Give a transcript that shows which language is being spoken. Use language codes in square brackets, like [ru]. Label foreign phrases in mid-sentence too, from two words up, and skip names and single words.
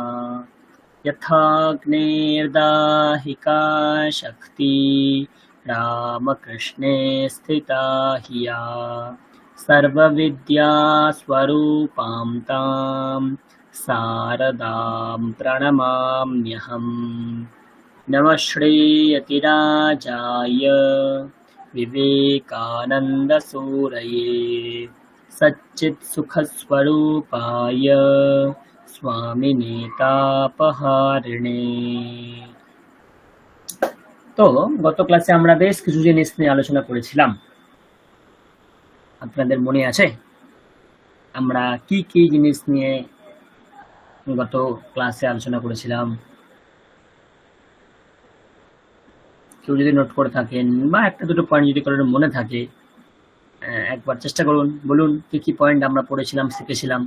[sa] यथाग्नेर्दाहिका शक्ति रामकृष्णे स्थिता हिया सर्वविद्यास्वरूपां तां शारदां प्रणमाम्यहम्। नमः श्रीयतिराजाय विवेकानन्दसूरये सच्चित्सुखस्वरूपाय स्वामिने तापहारिणे। [bn] তো গত ক্লাসে আমরা বেশ কিছু জিনিস নিয়ে আলোচনা করেছিলাম, আপনাদের মনে আছে আমরা কি কি জিনিস নিয়ে গত ক্লাসে আলোচনা করেছিলাম? কেউ যদি নোট করে থাকেন বা একটা দুটো পয়েন্ট যদি কারোর মনে থাকে একবার চেষ্টা করুন, বলুন কি কি পয়েন্ট আমরা পড়েছিলাম শিখেছিলাম।